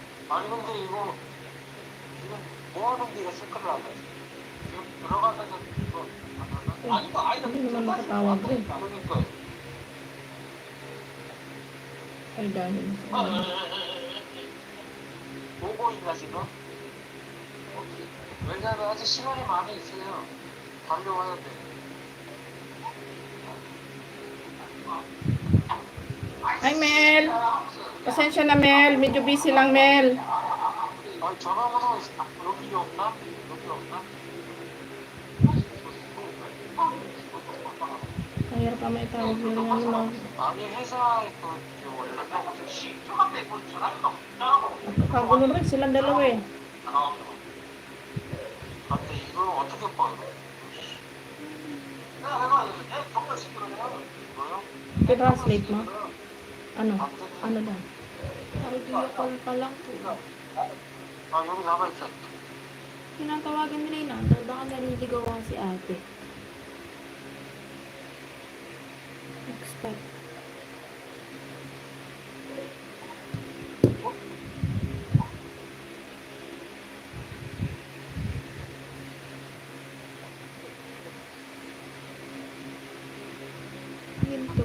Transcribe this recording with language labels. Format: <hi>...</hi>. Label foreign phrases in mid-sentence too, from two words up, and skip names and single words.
<ko>아니 근데 이거 지금 뭐 하는 게 색깔을 안 해? 지금 들어가다가 이거 아니다 아니다</ko> <tl>Hindi naman nakatawag eh.</tl> <ko>그러니까</ko> <tl>Ay, dahil sa ano.</tl> <ko>보고 있나 지금? 왜냐면 아직 시간이 많이 있어요. 달려와야 돼.</ko> <tl>Ay, Mel! Pasensya na, Mel. Medyo busy lang, Mel.</tl> <ko>아니 전화번호 여기 없나? 여기 없나?</ko> <tl>Mahirap pa may tawag yun yung ano, no?</tl> <ko>아니 회사에 또 이렇게 원래</ko> <tl>Nagkakagulo rin silang dalawa eh.</tl> <ko>근데 이걸 어떻게 봐? 이거요?</ko> <tl>I-translate mo? Ano? Ano daw?</tl> <en>Audio call</en> <tl>pa lang po.</tl> <ko>아 여기 남아있어.</ko> <tl>Tinatawagan nila yung number. Baka naliligaw nga si ate. Expect. Ginto.</tl>